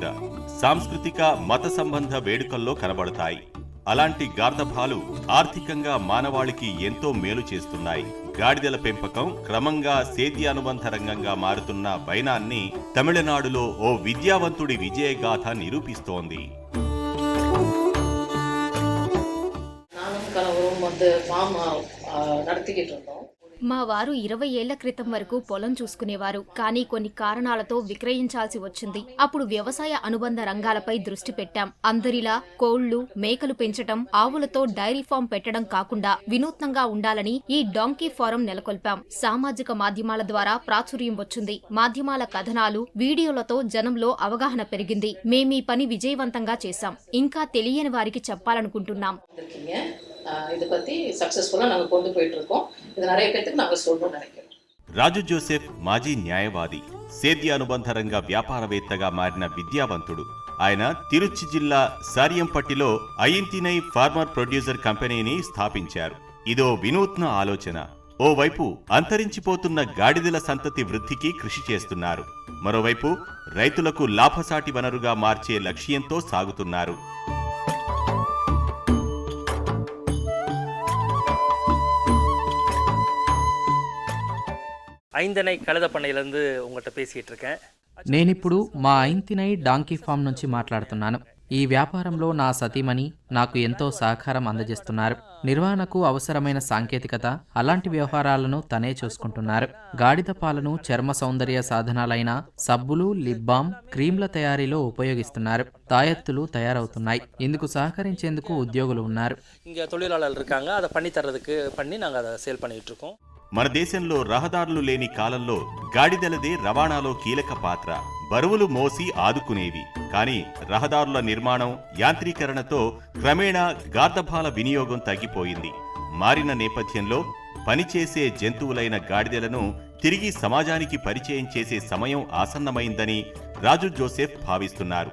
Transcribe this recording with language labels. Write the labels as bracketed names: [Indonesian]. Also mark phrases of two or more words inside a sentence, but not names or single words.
[Telugu] సాంస్కృతిక, మత సంబంధ వేడుకల్లో కనబడతాయి. అలాంటి గార్ధభాలు ఆర్థికంగా మానవాళికి ఎంతో మేలు చేస్తున్నాయి. గాడిదల పెంపకం క్రమంగా సేద్యానుబంధ రంగంగా మారుతున్న వైనాన్ని తమిళనాడులో ఓ విద్యావంతుడి విజయగాథ నిరూపిస్తోంది. [Tamil] நானும் கணவரும் வந்து ஃபார்ம் நடத்திக்கிட்டு இருந்தோம். [Telugu] మా వారు 20 ఏళ్ల క్రితం వరకు పొలం చూసుకునేవారు. కానీ కొన్ని కారణాలతో విక్రయించాల్సి వచ్చింది. అప్పుడు వ్యవసాయ అనుబంధ రంగాలపై దృష్టి పెట్టాం. అందరిలా కోళ్లు, మేకలు పెంచటం, ఆవులతో [English] dairy farm [Telugu] పెట్టడం కాకుండా వినూత్నంగా ఉండాలని ఈ [English] donkey farm [Telugu] నెలకొల్పాం. సామాజిక మాధ్యమాల ద్వారా ప్రాచుర్యం వచ్చింది. మాధ్యమాల కథనాలు, వీడియోలతో జనంలో అవగాహన పెరిగింది. మేమీ పని విజయవంతంగా చేశాం. ఇంకా తెలియని వారికి చెప్పాలనుకుంటున్నాం. [Tamil] இதை பற்றி சக்ஸஸ்ஃபுல்லாக நாங்கள் கொண்டு போயிட்டு இருக்கோம். இது நிறைய பேருக்கு நாங்கள் சொல்லணும்னு நினைக்கிறோம். [Telugu] రాజు జోసెఫ్ మాజీ న్యాయవాది, సేద్య అనుబంధ రంగ వ్యాపారవేత్తగా మారిన విద్యావంతుడు. ఆయన తిరుచి జిల్లా సారియంపట్టిలో అయింతినై [English] farmer producer [Telugu] కంపెనీని స్థాపించారు. ఇదో వినూత్న ఆలోచన. ఓవైపు అంతరించిపోతున్న గాడిదల సంతతి వృద్ధికి కృషి చేస్తున్నారు. మరోవైపు రైతులకు లాభసాటి వనరుగా మార్చే లక్ష్యంతో సాగుతున్నారు. [Tamil] ஐந்தனை கழுத பண்ணையிலேருந்து உங்கள்கிட்ட பேசிகிட்டு இருக்கேன். [Telugu] నేనిప్పుడు మా ఐంతినై [English] donkey farm [Telugu] నుంచి మాట్లాడుతున్నాను. ఈ వ్యాపారంలో నా సతీమణి నాకు ఎంతో సహకారం అందజేస్తున్నారు. నిర్వహణకు అవసరమైన సాంకేతికత, అలాంటి వ్యవహారాలను తనే చూసుకుంటున్నారు. గాడిద పాలను చర్మ సౌందర్య సాధనాలైన సబ్బులు, [English] lip balm, [Telugu] క్రీంల తయారీలో ఉపయోగిస్తున్నారు. తాయెత్తులు తయారవుతున్నాయి. ఇందుకు సహకరించేందుకు ఉద్యోగులు ఉన్నారు. [Tamil] இங்கே தொழிலாளர்கள் இருக்காங்க. அதை பண்ணி நாங்கள் அதை சேல் பண்ணிட்டு இருக்கோம். [Telugu] మన దేశంలో రహదారులు లేని కాలంలో గాడిదలదే రవాణాలో కీలక పాత్ర. బరువులు మోసి ఆదుకునేవి. కానీ రహదారుల నిర్మాణం, యాంత్రీకరణతో క్రమేణా గార్దపాల వినియోగం తగ్గిపోయింది. మారిన నేపథ్యంలో పనిచేసే జంతువులైన గాడిదలను తిరిగి సమాజానికి పరిచయం చేసే సమయం ఆసన్నమైందని రాజు జోసెఫ్ భావిస్తున్నారు.